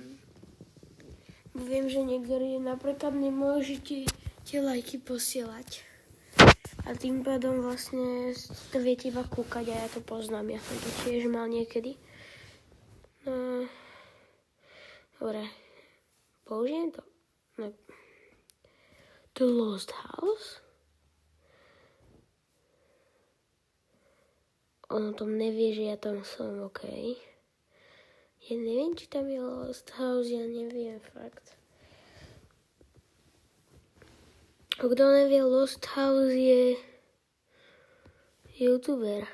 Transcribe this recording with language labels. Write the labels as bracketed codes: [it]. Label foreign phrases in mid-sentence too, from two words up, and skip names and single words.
[sk] Viem, že niektorí napríklad nemôžete tie lajky posielať. A tým pádom vlastne to viete iba kúkať a ja to poznám. Ja som to tiež mal niekedy. No, dobre. Použijem to. No. The Lost House? On o tom nevie, že ja tam som, OK. Ja neviem, či tam je Lost House, ja neviem, fakt. A kto nevie, Lost House je youtuber.